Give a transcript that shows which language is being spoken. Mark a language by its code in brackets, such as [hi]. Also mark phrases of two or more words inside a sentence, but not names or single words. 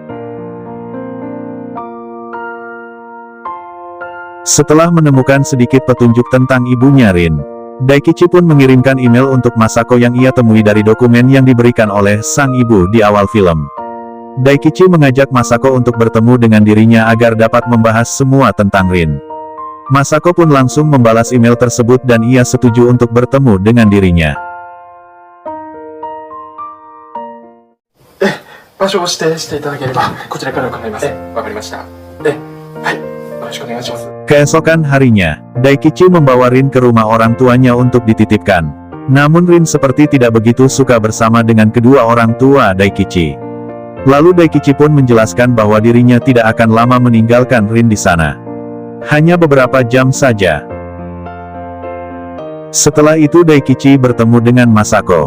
[id] Setelah menemukan sedikit petunjuk tentang ibunya Rin, Daikichi pun mengirimkan email untuk Masako yang ia temui dari dokumen yang diberikan oleh sang ibu di awal film. Daikichi mengajak Masako untuk bertemu dengan dirinya agar dapat membahas semua tentang Rin. Masako pun langsung membalas email tersebut dan ia setuju untuk bertemu dengan dirinya. [ja] 場所を指定していただければこちらから伺います。わかりました。はい。よろしくお願いします。 [id] Keesokan harinya, Daikichi membawa Rin ke rumah orang tuanya untuk dititipkan. Namun Rin seperti tidak begitu suka bersama dengan kedua orang tua Daikichi. Lalu Daikichi pun menjelaskan bahwa dirinya tidak akan lama meninggalkan Rin di sana. Hanya beberapa jam saja. Setelah itu Daikichi bertemu dengan Masako.